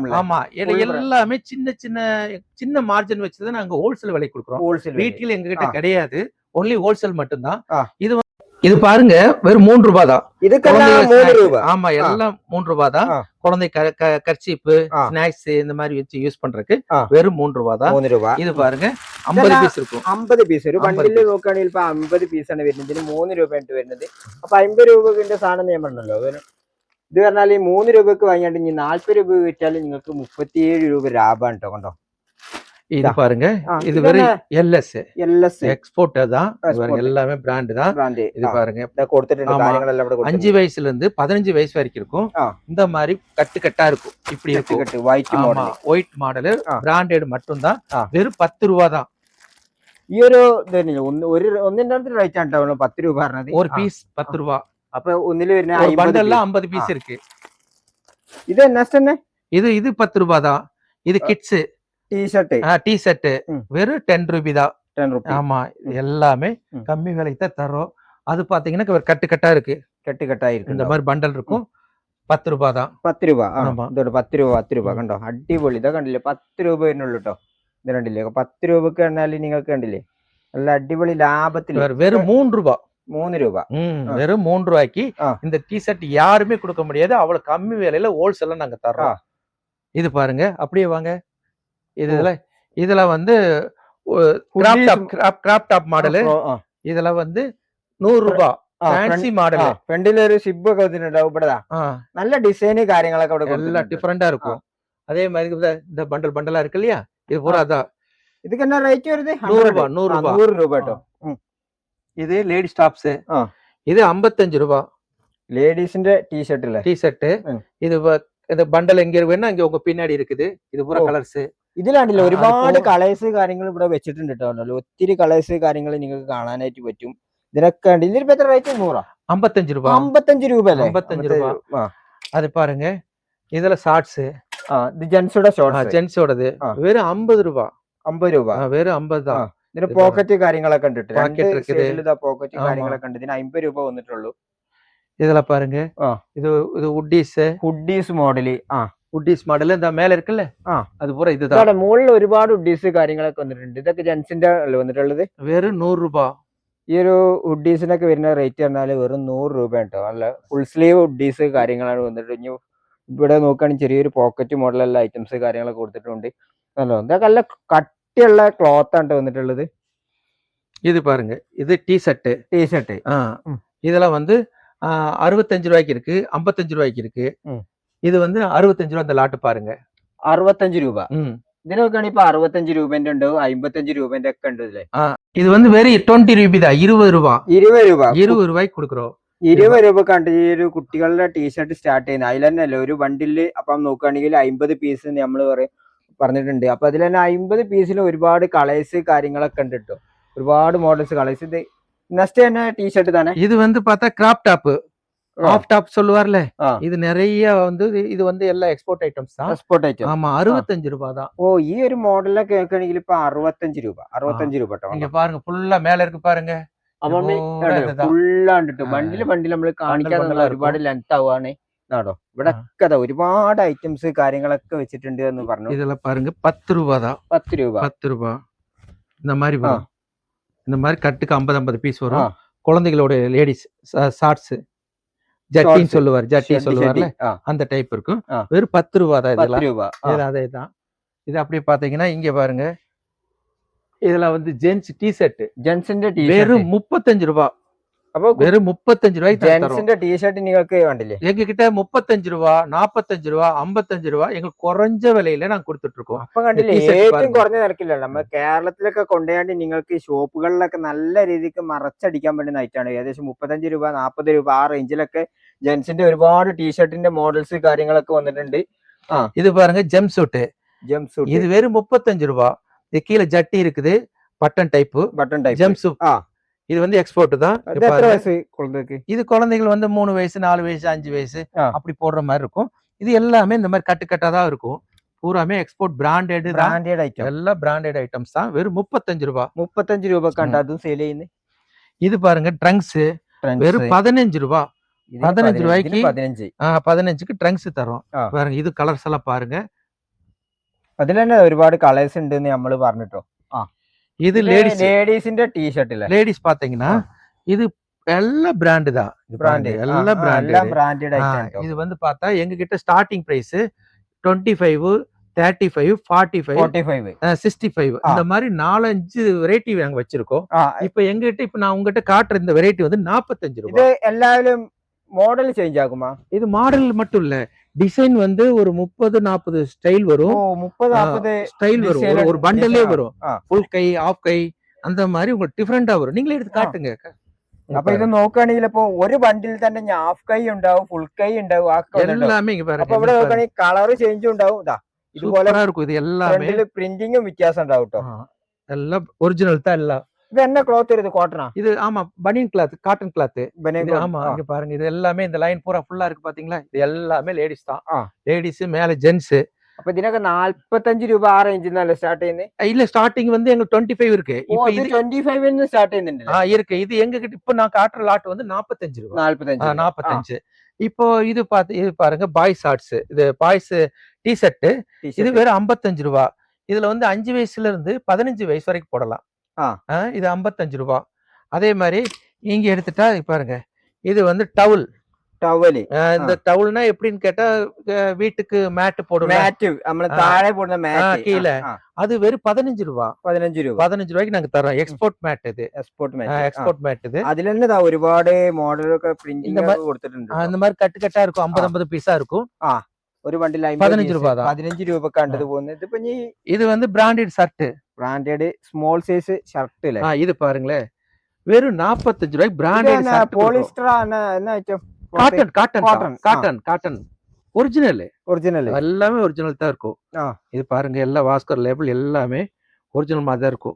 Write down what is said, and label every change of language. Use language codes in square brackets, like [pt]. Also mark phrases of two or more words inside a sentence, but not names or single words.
[ta] ஆமா, எல்லாமே சின்ன சின்ன சின்ன மார்ஜின் வச்சுதான் நாங்க ஹோல்சேல் விலை கொடுக்குறோம். ரீட்டைல் எங்ககிட்ட கிடையாது, [en] only wholesale [ta] மட்டும்தான். இது பாருங்க வெறும் 3 ரூபாய் தான். இதுக்கெல்லாம் 3 ரூபாய். ஆமா, எல்லாம் 3 ரூபாய் தான். குழந்தை கர்ச்சீப், ஸ்நாக்ஸ் இந்த மாதிரி வச்சு யூஸ் பண்றதுக்கு வெறும் 3 ரூபாய் தான். 3 ரூபாய். இது பாருங்க 50 പീസ് இருக்கும். [ml] 50 പീസ് ഒരു ബണ്ടിൽ നോക്കുകയാണെങ്കിൽ ഇപ്പൊ 50 പീസാണ് വരുന്നത്. ഇതിന് 3 രൂപയായിട്ട് വരുന്നത്. അപ്പൊ 50 രൂപന്റെ സാധനം ഞാൻ പറഞ്ഞല്ലോ. ഇത് പറഞ്ഞാൽ 3 രൂപക്ക് വാങ്ങിയാണ്ട് ഇനി 40 രൂപ വിറ്റാൽ നിങ്ങൾക്ക് 37 രൂപ ലാഭമാണ് കേട്ടോ. കണ്ടോ [ta] இது பாருங்க, இது வெறும் எல்எஸ் எக்ஸ்போர்ட் தான். எல்லாமே பிராண்ட் தான். இது பாருங்க 5 வயசுல இருந்து 15 வயசு வரைக்கும் இருக்கும். இந்த மாதிரி கட்டு கட்டா இருக்கும். இப்படி இருக்கும். [en] white model branded [ta] மட்டும் தான். வெறும் 10 ரூபாய் தான். [ml] ഈ ഒരു ഒന്നിന്റെ റേറ്റ് ആണ് 10 രൂപ പറഞ്ഞത്. ഒരു പീസ് 10 രൂപ. അപ്പൊ ഒന്നില് വരുന്ന ബണ്ടല്ല 50 പീസ് இருக்கு. ഇത് നെക്സ്റ്റ് [ta] இது 10 ரூபாய் தான். இது [en] kids T-shirt [ta] வெறும் 10 ரூபாய் தான். 10 ரூபாய். ஆமா, எல்லாமே கம்மி விலைக்கு தான் தரோம். அது பாத்தீங்கன்னா கட்டு கட்டா இருக்கு. இந்த மாதிரி பண்டல் இருக்கும். 10 ரூபாய் தான். [ml] 10 രൂപ. ഇതോടെ 10 രൂപ 10 രൂപ കണ്ടോ. അടിപൊളി. ഇതാ കണ്ടില്ലേ 10 രൂപ വരുന്നുള്ളൂ കേട്ടോ. ഇത് കണ്ടില്ലേ 10 രൂപക്ക് പറഞ്ഞാല് നിങ്ങൾക്ക് കണ്ടില്ലേ നല്ല അടിപൊളി ലാഭത്തിൽ. [ta] வெறும் 3 ரூபாய். [ml] 3 രൂപ. [ta] வெறும் 3 ரூபாய்க்கு இந்த டி-ஷர்ட் யாருமே கொடுக்க முடியாது. அவ்வளவு கம்மி விலையில ஹோல்சேல்ல நாங்க தரோம். இது பாருங்க, அப்படியே வாங்க. இதுல வந்து கிராப் டாப் மாடல். இதுல வந்து 100 ரூபாய் [en] fancy model. [ml] ഫ്രണ്ടിൽ ഒരു ഷിബ് ഒക്കെ വെച്ചിട്ടുണ്ടാവും. ഇവിടെ നല്ല ഡിസൈന് കാര്യങ്ങളൊക്കെ അവിടെ [ta] எல்லாம் டிஃபரெண்டா இருக்கும். அதே மாதிரி இந்த பண்டலா இருக்கு இல்லையா, இது பூரா அதான். இதுக்கு என்ன ரேட் வருது? 100 ரூபாய். 100 ரூபாய் കേട്ടോ. இது [en] ladies tops. [ta] இது 55 ரூபாய். [ml] லேடிஸ்ന്റെ [ta] டி-ஷர்ட். இது இந்த பண்டல் எங்க இருக்குன்னா இங்க உங்க பின்னாடி இருக்குது. இது பூரா கலர்ஸ். [ml] ഇതിലാണ്ടില്ല ഒരുപാട് കളേഴ്സ് കാര്യങ്ങൾ ഇവിടെ വെച്ചിട്ടുണ്ട് കേട്ടോ. ഒത്തിരി കളേഴ്സ് കാര്യങ്ങൾ നിങ്ങൾക്ക് കാണാനായിട്ട് പറ്റും. ഇതിനൊക്കെ ഉണ്ട്. ഇതിന് എത്ര റേറ്റ്? 100. [ta] 55 ரூபாய். [ml] 55 രൂപ അല്ലേ? [ta] 55 ரூபாய். அது பாருங்க, இதுல ஷார்ட்ஸ். [ml] ഇത് ജെൻസോட ഷോർട്സ്. [ta] ജെൻസോടது வெறும் 50 ரூபாய். [ml] 50 രൂപ. [ta] வெறுം 50 தான். [ml] ഇതിന് പോക്കറ്റ് കാര്യങ്ങളൊക്കെ ഉണ്ട്. പോക്കറ്റ് കാര്യങ്ങളൊക്കെ ഉണ്ട്. ഇതിന് 50 രൂപ വന്നിട്ടുള്ളൂ. [ta] இதுல பாருங்க, இது ஹுட்டீஸ் [ml] മോഡല്. [en] hoodies model [ml] എന്താ മേലെ [ta] இருக்குல்ல, அது பூரா இதுதான். [ml] മുകളിൽ ഒരുപാട് ഹുഡീസ് കാര്യങ്ങളൊക്കെ വന്നിട്ടുണ്ട്. ഇതൊക്കെ ജെൻസിന്റെ വന്നിട്ടുള്ളത്. വെറും 100 രൂപ. ഈ ഒരു ഹുഡീസിനൊക്കെ വരുന്ന റേറ്റ് പറഞ്ഞാൽ വെറും 100 രൂപ കേട്ടോ. നല്ല [en] full sleeve hoodies [ml] കാര്യങ്ങളാണ് വന്നിട്ട്. ഇനി ഇവിടെ നോക്കുകയാണെങ്കിൽ ചെറിയൊരു പോക്കറ്റ് മോഡലുള്ള ഐറ്റംസ് കാര്യങ്ങളൊക്കെ കൊടുത്തിട്ടുണ്ട്. ഇതൊക്കെ നല്ല കട്ടിയുള്ള ക്ലോത്ത് ആണ് വന്നിട്ടുള്ളത്. [ta] இது பாருங்க, இது டி-ஷர்ட். இதுல வந்து 65 ரூபாய்க்கு இருக்கு, 55 ரூபாய்க்கு இருக்கு. இது வந்து 65 ரூபாய். அந்த லாட்டு பாருங்க, [ml] 65 രൂപ. ഇതിനൊക്കെയാണ് ഇപ്പൊ 65 രൂപന്റെ ഉണ്ട്, 55 രൂപന്റെ ഒക്കെ ഉണ്ട് ഇതില്. [ta] இது வந்து வெறும் 20 ரூபாய் தான். 20 ரூபாய். 20 ரூபாய்க்கு கொடுக்குறோம். [ml] 20 രൂപ കണ്ട് ഈ ഒരു കുട്ടികളുടെ ടീഷർട്ട് സ്റ്റാർട്ട് ചെയ്യുന്നത്. അതിൽ തന്നെ അല്ലേ ഒരു ബണ്ടില്. അപ്പം നോക്കുകയാണെങ്കിൽ 50 പീസ് നമ്മൾ പറഞ്ഞിട്ടുണ്ട്. അപ്പൊ അതിൽ തന്നെ 50 പീസിൽ ഒരുപാട് കളേഴ്സ് കാര്യങ്ങളൊക്കെ ഉണ്ട് കേട്ടോ. ഒരുപാട് മോഡൽസ് കളേഴ്സ്. ഇത് നെക്സ്റ്റ് തന്നെ ടീഷർട്ട് തന്നെ. [ta] இது வந்து பார்த்தா [en] crop top, off top [ta] சொல்லுவார்ல, இது நிறைய வந்து இது வந்து எல்லா [en] export items [ta] தான். [en] export item. [ta] ஆமா, 65 ரூபாய் தான். [ml] ഓ, ഈ ഒരു മോഡലൊക്കെ കേൾക്കണമെങ്കിൽ ഇപ്പൊ 65 രൂപ. 65 രൂപ കേട്ടോ. [ta] நீங்க பாருங்க, ஃபுல்லா மேல இருக்கு பாருங்க. [ml] ഫുള്ളാണ്ട് ബണ്ടിൽ നമ്മൾ കാണിക്കാതെ ഒരുപാട് ലെങ്ത് ആവുകയാണ്. ആണോ ഇവിടെ ഒക്കെ ഒരുപാട് ഐറ്റംസ് കാര്യങ്ങളൊക്കെ വെച്ചിട്ടുണ്ട് എന്ന് പറഞ്ഞു. [ta] இதுல பாருங்க 10 ரூபாய் தான். [ml] 10 രൂപ. [ta] 10 ரூபாய். இந்த மாதிரி வரும். இந்த மாதிரி கட்டுக்கு 50 பீஸ் வரும். குழந்தைகளோட லேடிஸ் ஷார்ட்ஸ், ஜட்டின்னு சொல்லுவார்ல, அந்த டைப் இருக்கும். வெறும் 10 ரூபாய் தான். இதெல்லாம் அதேதான். இது அப்படியே பாத்தீங்கன்னா இங்க பாருங்க, இதுல வந்து [en] gents T-shirt. [ml] ஜென்ஸிന്റെ [ta] வெறும் 35 ரூபாய். [ml] അപ്പൊ വെറും 35 രൂപയ്ക്ക് ജെൻസിന്റെ ടീഷർട്ട് നിങ്ങൾക്ക് കണ്ടില്ലേ [ta] எங்க கிட்ட 35 ரூபா 45 ரூபா 55 ரூபா எங்களுக்கு குறைஞ்ச விலையில நாங்க கொடுத்துட்டு இருக்கோம். [ml] അപ്പൊ കണ്ടില്ലേ ഏറ്റവും കുറഞ്ഞ നിരക്കില്ലല്ലോ നമ്മുടെ കേരളത്തിലൊക്കെ കൊണ്ടുപോയാണ്ട് നിങ്ങൾക്ക് ഷോപ്പുകളിലൊക്കെ നല്ല രീതിക്ക് മറച്ചടിക്കാൻ പറ്റുന്ന ഐറ്റാണ്. ഏകദേശം 35 രൂപ 40 രൂപ ആ റേഞ്ചിലൊക്കെ ജെൻസിന്റെ ഒരുപാട് ടീഷർട്ടിന്റെ മോഡൽസ് കാര്യങ്ങളൊക്കെ വന്നിട്ടുണ്ട്. [ta] இது பாருங்க ஜம்ப் சூட் [ml] ജംപ് [ta] இது வெறும் 35 ரூபா. இது கீழே ஜட்டி இருக்குது பட்டன் டைப் ஜம்ப் சூட். இது வந்து எக்ஸ்போர்ட் தான். இது குழந்தைகள் வந்து 3 வயசு 4 வயசு 5 வயசு அப்படி போடுற மாதிரி இருக்கும். இது எல்லாமே இந்த மாதிரி கட்டுக்கட்டா தான் இருக்கும். பூராமே [en] export branded item [ta] எல்லாம் [en] branded items [ta] தான். வெறும் 35 ரூபா. [ml] 35 രൂപക്കാണ് അതും സെയിൽ ചെയ്യുന്നത്. [ta] இது பாருங்க ட்ரங்க்ஸ் வெறும் 15 ரூபா. 15 ரூபாய்க்கு 15க்கு ட்ரங்க்ஸ் தரோம். பாருங்க இது கலர்ஸ் எல்லாம் பாருங்க. [ml] അതിൽ തന്നെ ഒരുപാട് കളേഴ്സ് ഉണ്ടെന്ന് നമ്മള് പറഞ്ഞിട്ടോ. [ta] இது லேடிஸிന്റെ டீ-ஷர்ட் இல்ல லேடிஸ் பாத்தீங்கன்னா இது எல்லா பிராண்ட் தான். எல்லாம் [en] branded item. [ta] இது வந்து பார்த்தா எங்க கிட்ட [en] starting price [ta] 25 35 45 65 இந்த மாதிரி 4-5 வெரைட்டி நாங்க வச்சிருக்கோம். இப்போ எங்க கிட்ட இப்ப நான் உங்ககிட்ட காட்டுற இந்த வெரைட்டி வந்து 45 ரூபாய். இது எல்லாரும் [en] model change [ta] ஆகுமா? இது மாடல் மட்டும் இல்ல, டிசைன் வந்து ஒரு 30-40 ஸ்டைல் வரும். 30-40 ஸ்டைல் வரும். ஒரு பண்டலே வரும். ஃபுல் கை ஆஃப் கை அந்த மாதிரி உங்களுக்கு டிஃபரெண்டா வரும். நீங்களே எடுத்து കാട്ടുங்க. [ml] അപ്പൊ ഇത് നോക്കുകയാണെങ്കിൽ ഇപ്പൊ ഒരു ബണ്ടിൽ തന്നെ ഹാഫ് കൈ ഉണ്ടാവും, ഫുൾ കൈ ഉണ്ടാവും, [ta] எல்லாமே இங்க பாருங்க. [ml] അപ്പൊ ഇവിടെ നോക്കുകയാണെങ്കിൽ കളർ ചേഞ്ചും ഉണ്ടാവും. ഇതുപോലെ இருக்கும். ഇത് எல்லாமே പ്രിന്റിങ്ങും വ്യത്യാസം ഉണ്ടാവും കേട്ടോ. എല്ലാം ഒറിജിനൽ தான் எல்லாம். [ta] இது என்ன கிளாத் இது? காட்டனா? இது ஆமா [en] banian cloth, cotton cloth. [ta] ஆமா இங்க பாருங்க. இது எல்லாமே இந்த லைன் பூரா ஃபுல்லா இருக்கு பாத்தீங்களா? இது எல்லாமே லேடிஸ் தான். லேடிஸ் மேல ஜென்ஸ். [ml] അപ്പൊ ഇതിനൊക്കെ 45 രൂപ ആ റേഞ്ചിൽ നിന്നല്ലേ സ്റ്റാർട്ട് ചെയ്യുന്നത്? [ta] இல்ல ஸ்டார்டிங் வந்து எங்களுக்கு 25 இருக்கு. இப்போ இது 25 ன்னு ஸ்டார்ட் ചെയ്യുന്നുണ്ട്. இருக்கு. இது எங்க கிட்ட இப்ப நான் காட்டுற லாட் வந்து 45 ரூபாய். 45. இப்போ இது பாருங்க [en] boys shorts. [ta] இது [en] boys T-shirt. [ta] இது வெறும் 55 ரூபாய். இதுல வந்து 5 வயசுல இருந்து 15 வயசு வரைக்கும் போடலாம். இது 55 ரூபாய். அதே மாதிரி இங்க எடுத்துட்டா பாருங்க, இது வந்து டவல். இந்த டவல்னா எப்படின்னு கேட்டா வீட்டுக்கு மேட் போடுவோம் கீழே. அது வெறும் 15 ரூபாய். 15 ரூபாய்க்கு நாங்க தரோம். [en] export mat. [ta] இது [en] export mat. [ta] இது அதுல என்ன [ml] ഒരുപാട് മോഡലൊക്കെ പ്രിന്റിംഗ് കൊടുത്തിട്ടുണ്ട്. [ta] அந்த மாதிரி കട്ട് இருக்கும். 50 பீஸா இருக்கும். [ml] ഒരു ബണ്ടിൽ 15 രൂപ தான். 15 രൂപക്കാണ്ടത് പോകുന്നത്. ഇതിപ്പോ [ta] இது வந்து [en] branded shirt. branded small size shirt [ta] இல்ல. இது பாருங்களே வெறும் 45 ரூபாய்க்கு [en] branded shirt. [ta] பாலிஸ்டர் என்ன ஐட்டம்? [en] cotton original [ta] எல்லாமே ஒரிஜினல் தான் இருக்கும். இது பாருங்க எல்லாம் வாஸ்கர் லேபிள் எல்லாமே ஒரிஜினல் மாதிரி தான் இருக்கும்.